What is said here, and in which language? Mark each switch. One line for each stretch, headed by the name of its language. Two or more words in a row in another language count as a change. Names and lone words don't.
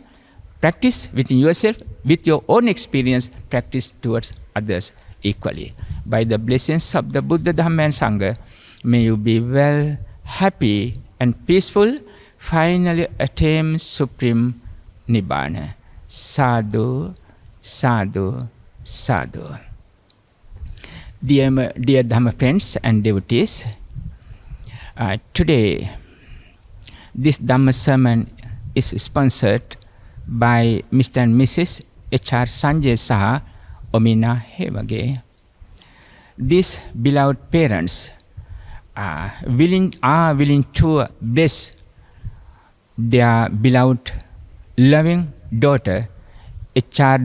English: Practice within yourself, with your own experience, practice towards others equally. By the blessings of the Buddha, Dhamma and Sangha, may you be well, happy and peaceful, finally attain supreme Nibbana.
Pali: Sadhu, sadhu, sadhu.
English: Dear Dhamma friends and devotees, today this Dhamma sermon is sponsored by Mr. and Mrs. H.R. Sanjay Saha Omina Hevage. These beloved parents are willing to bless their beloved loving daughter H.R.